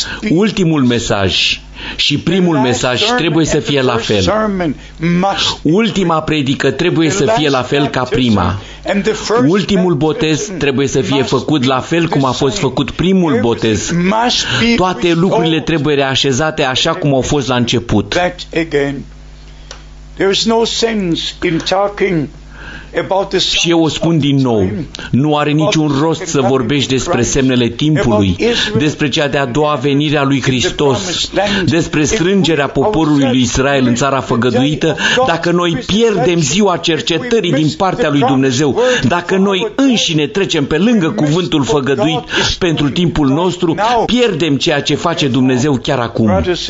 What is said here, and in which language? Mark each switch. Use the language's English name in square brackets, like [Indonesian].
[Romanian] Ultimul mesaj și primul mesaj trebuie să fie la fel. Ultima predică trebuie să fie la fel ca prima. Ultimul botez trebuie să fie făcut la fel cum a fost făcut primul botez. Toate lucrurile trebuie reașezate așa cum au fost la început. [English] There is no sense in talking about the signs. [Romanian] Și eu o spun din nou, nu are niciun rost să vorbești despre semnele timpului, despre cea de-a doua venire a lui Hristos, despre strângerea poporului lui Israel în țara făgăduită, dacă noi pierdem ziua cercetării din partea lui Dumnezeu, dacă noi înșine trecem pe lângă cuvântul făgăduit pentru timpul nostru, pierdem ceea ce face Dumnezeu chiar acum.